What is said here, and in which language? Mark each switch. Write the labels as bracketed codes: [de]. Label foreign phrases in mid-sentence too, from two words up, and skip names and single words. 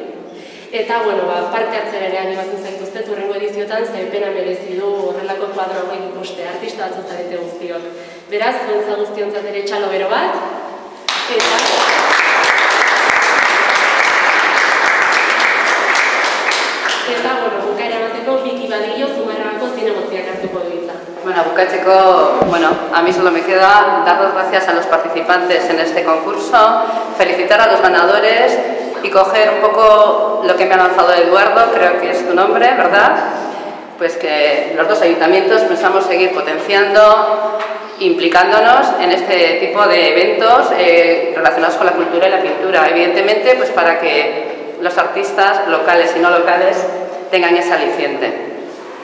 [eu] Eta, parte hartzera ere animatzen zaituztet hurrengo ediziotan, ze pena merezi du horrelako kuadro hauek ikuste, artista batzu zarete guztiok. Beraz, zuentza guztiontzat ere txalo bero bat, eta, bukaera emateko, Biki Badillo Zumarragako zinegotziak hartuko du hitza. Bukatzeko, [es] a mí solo me queda dar las gracias a los participantes en este concurso, felicitar a los ganadores y coger un poco lo que me ha lanzado Eduardo, creo que es tu nombre, ¿verdad? Pues que los dos ayuntamientos pensamos seguir potenciando, implicándonos en este tipo de eventos relacionados con la cultura y la pintura, evidentemente pues para que los artistas locales y no locales tengan ese aliciente.